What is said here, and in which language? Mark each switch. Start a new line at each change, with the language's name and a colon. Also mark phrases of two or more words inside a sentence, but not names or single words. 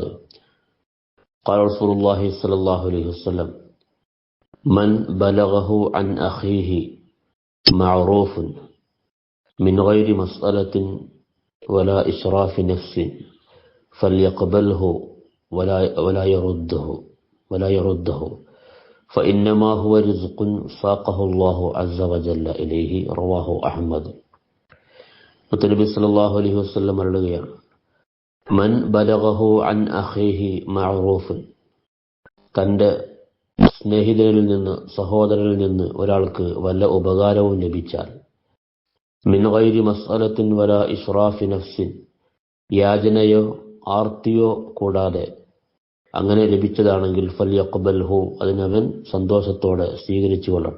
Arabic: قال رسول الله صلى الله عليه وسلم: من بلغه عن أخيه معروف من غير مسألة ولا إشراف نفس فليقبله ولا يرده فإنما هو رزق ساقه الله عز وجل إليه. رواه أحمد.
Malayalam: മുത്തനബി
Arabic: صلى الله عليه وسلم
Malayalam: പറയുകയാണ്:
Arabic: من بلغه عن أخيه معروفا,
Malayalam: തൻ്റെ സ്നേഹിതനിൽ നിന്ന്, സഹോദരനിൽ നിന്ന് ഒരാൾക്ക് വല്ല ഉപകാരവും ലഭിച്ചാൽ,
Arabic: من غير مسألة ولا إشراف نفس,
Malayalam: യാചനയോ ആർത്തിയോ കൂടാതെ അങ്ങനെ ലഭിച്ചതാണെങ്കിൽ ഫൽയഖ്ബൽഹു, അതിനവൻ സന്തോഷത്തോടെ സ്വീകരിച്ചു കൊള്ളട്ടെ.